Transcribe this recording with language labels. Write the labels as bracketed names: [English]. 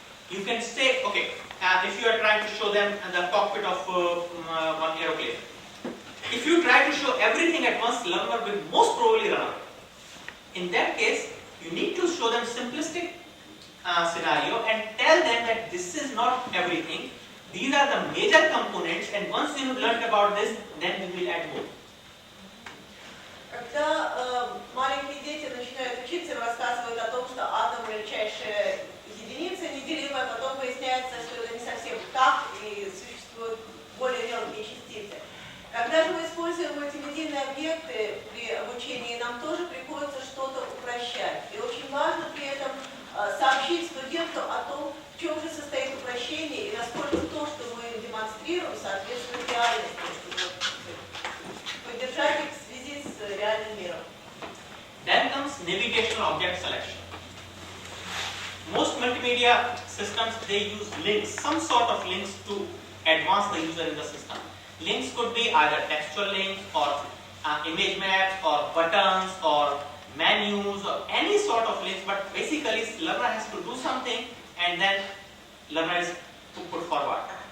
[English] You can say, okay, if you are trying to show them the cockpit of one aeroplane, if you try to show everything at once, learner will most probably run away. In that case, you need to show them simplistic scenario and tell them that this is not everything. These are the major components, and once you have learned about this, then we will add more. [Russian] Когда маленькие дети начинают учиться и рассказывают о том, что атом величайшая единица неделимая, потом выясняется, что это не совсем так, и существуют более мелкие частицы. Когда же мы используем мультимедийные объекты при обучении, нам тоже приходится что-то упрощать. И очень важно при этом сообщить студенту о том, в чем же состоит упрощение и насколько то, что мы демонстрируем, соответствует реальности, чтобы поддержать их в связи с реальным миром. [English] Then comes navigational object selection. Most multimedia systems, they use links, some sort of links to advance the user in the system. Links could be either textual links or image maps or buttons or menus or any sort of links, but basically learner has to do something and then learner is to put forward.